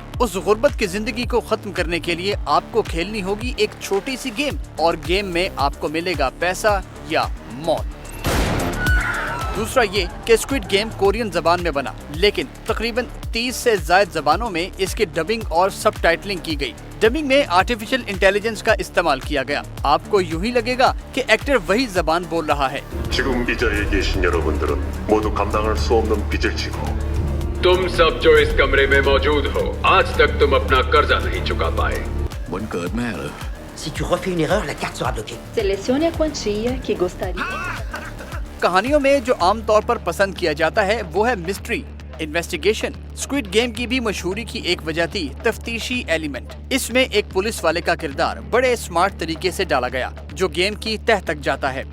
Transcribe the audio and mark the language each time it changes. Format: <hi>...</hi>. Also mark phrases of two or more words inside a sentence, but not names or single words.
<hi>उस गुर्बत की जिंदगी को खत्म करने के लिए आपको खेलनी होगी एक छोटी सी गेम, और गेम में आपको मिलेगा पैसा या मौत। दूसरा ये कि स्क्विड गेम कोरियन जबान में बना, लेकिन तकरीबन 30 से ज्यादा जबानों में इसकी डबिंग और सबटाइटलिंग की गई। डबिंग में</hi> <en>artificial intelligence</en> <hi>का इस्तेमाल किया गया। आपको यूं ही लगेगा कि एक्टर वही जबान बोल रहा है।</hi> <ko>지금 이 자리에 계신 여러분들은 모두 감당할 수 없는 빚을 지고</ko> <hi>तुम सब जो इस कमरे में मौजूद हो, आज तक तुम अपना कर्जा नहीं चुका पाए।</hi> <th>วันเกิดแม่เหรอ</th> <fr>Si tu refais une erreur, la carte sera bloquée.</fr> <pt>Selezioni a quantia che gostaria.</pt> <hi>कहानियों में जो आमतौर पर पसंद किया जाता है वो है मिस्ट्री, इन्वेस्टिगेशन। स्क्विड गेम की भी मशहूरी की एक वजह थी तफ्तीशी एलिमेंट। इसमें एक पुलिस वाले का किरदार बड़े स्मार्ट तरीके से डाला गया, जो गेम की तह तक जाता है।</hi>